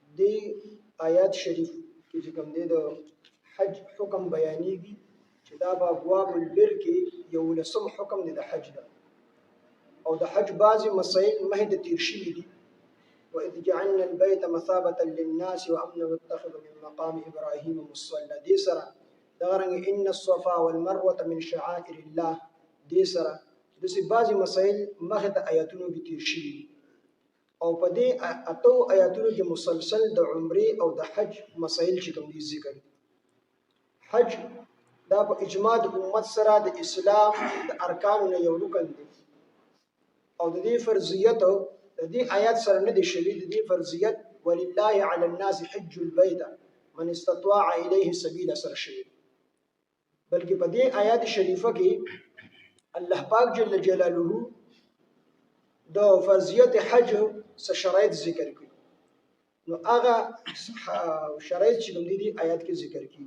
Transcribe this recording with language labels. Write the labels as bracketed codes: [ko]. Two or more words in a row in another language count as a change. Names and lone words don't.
[ps] دې آیات شریف کې چې کوم دی د حج حکم بیانېږي چې دا په ابواب البر کې 11 حکم دی د حج ده او د حج بعضې مسایل مخکې تیر شوي دي. [ar] وإذ جعلنا البيت مثابة للناس وأمنا واتخذوا من مقام إبراهيم مصلى [ps] دې سره دغه رنګ [ar] إن الصفا والمروة من شعائر الله [ps] دې سره داسې بعضې مسایل مخکې د آیاتونو کې تیر شوي دي او په دې اتو آیاتونو کې مسلسل د عمرې او د حج مسایل چې کوم دي ذکر دي. حج دا په اجماع د امت سره د اسلام د ارکانو نه یو رکن دی او د دې فرضیت د دې آیات سره نه دی شوی. د دې فرضیت [ar] ولله علی الناس حج البيت من استطاع الیه سبیلا [ps] سره شوی، بلکې په دې آیات شریفه کې الله پاک جل جلاله د فرضیت حج څه شرایط ذکر کړي. نو هغه شرایط چې کوم دي آیات کې ذکر کړي.